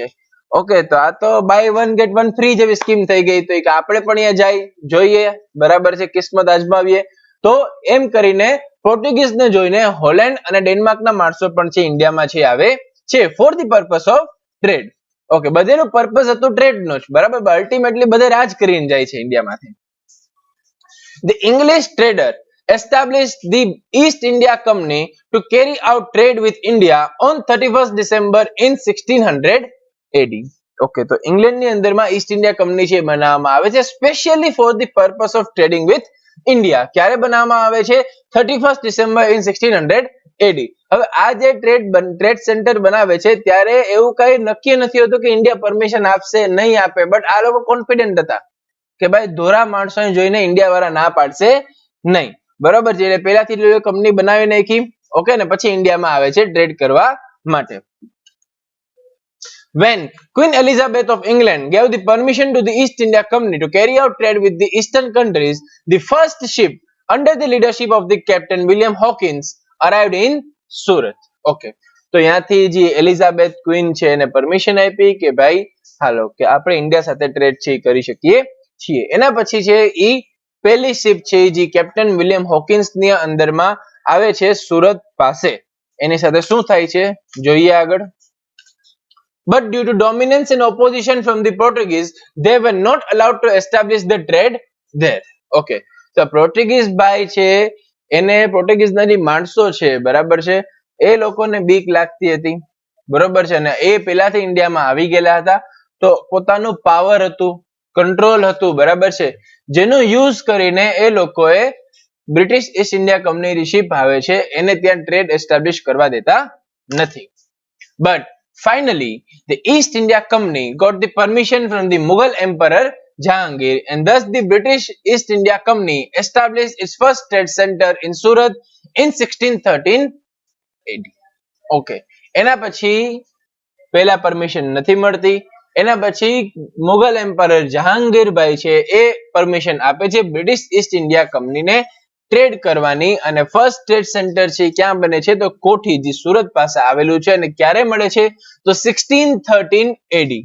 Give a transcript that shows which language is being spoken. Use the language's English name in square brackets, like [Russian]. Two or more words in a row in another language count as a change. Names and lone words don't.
[Gujarati] ઓકે, તો આ તો [English] buy one get one free [Gujarati] જેવી સ્કીમ થઈ ગઈ, તો આપણે પણ અહીંયા જઈ જોઈએ, બરાબર છે, કિસ્મત આજમાવીએ. તો એમ કરીને પોર્ટુગીઝ ને જોઈને હોલેન્ડ અને ડેનમાર્કના માણસો પણ છે ઇન્ડિયામાં છે આવે છે [English] for the purpose of trade. [Gujarati] ઓકે, બધેનું પર્પસ હતું ટ્રેડ નો જ, બરાબર, અલ્ટિમેટલી બધે રાજ કરીને જાય છે ઇન્ડિયામાંથી. [English] The English trader established the East India Company to carry out trade with India on 31st December in 1600 AD. [Gujarati] ઓકે, તો ઇંગ્લેન્ડની અંદરમાં ઈસ્ટ ઇન્ડિયા કંપની છે બનાવવામાં આવે છે [English] specially for the purpose of trading with India. [Gujarati] ક્યારે બનાવવામાં આવે છે? [English] 31st December in 1600 AD. [Gujarati] હવે આ જે ટ્રેડ સેન્ટર બનાવે છે ત્યારે એવું કઈ નક્કી નથી હોતું કે ઇન્ડિયા પરમિશન આપશે નહીં આપે, બટ આ લોકો કોન્ફિડન્ટ હતા કે ભાઈ ધોરા માણસોને જોઈને ઇન્ડિયા વાળા ના પાડશે નહીં, બરોબર છે, એટલે પહેલાથી કંપની બનાવી નાખી. ઓકે, ને પછી ઇન્ડિયામાં આવે છે ટ્રેડ કરવા માટે. [English] When Queen Elizabeth of England gave the permission to the East India Company to carry out trade with the eastern countries, the first ship under the leadership of the Captain William Hawkins arrived in Surat. [Gujarati] Okay, તો ત્યાંથી જે એલિઝાબેથ ક્વીન છે એને પરમિશન આપી કે ભાઈ હાલો કે આપણે ઇન્ડિયા સાથે ટ્રેડ છે કરી શકીએ છીએ. એના પછી છે ઈ પહેલી શિપ છે જે કેપ્ટન વિલિયમ હોકિન્સ ની અંદરમાં આવે છે સુરત પાસે. એની સાથે શું થાય છે જોઈએ આગળ. [English] But due to dominance and opposition from the Portuguese, they were not allowed to establish the trade there. Okay. [Gujarati] તો પોર્ટુગીઝ ભાઈ છે એને પોર્ટુગીઝના જે માણસો છે બરાબર છે એ લોકોને બીક લાગતી હતી બરોબર છે અને એ પહેલાથી ઇન્ડિયામાં આવી ગયેલા હતા તો પોતાનું પાવર હતું કંટ્રોલ હતું બરાબર છે જેનો યુઝ કરીને એ લોકોએ બ્રિટિશ ઈસ્ટ ઇન્ડિયા કંપની શિપ આવે છે એને ત્યાં ટ્રેડ એસ્ટાબ્લિશ કરવા દેતા નથી. [English] But finally, the East India Company got the permission from the Mughal Emperor Jahangir, and thus the British East India Company established its first trade center in Surat in 1613 AD. [Gujarati] Okay. એના પછી પહેલા પરમિશન નથી મળતી. એના પછી મુઘલ એમ્પરર જહાંગીર ભાઈ છે એ પરમિશન આપે છે બ્રિટિશ ઈસ્ટ ઇન્ડિયા કંપનીને ટ્રેડ કરવાની અને [English] first trade center [Gujarati] છે ક્યાં બને છે તો કોઠી જે સુરત પાસે આવેલું છે અને ક્યારે મળે છે તો 1613 એડી.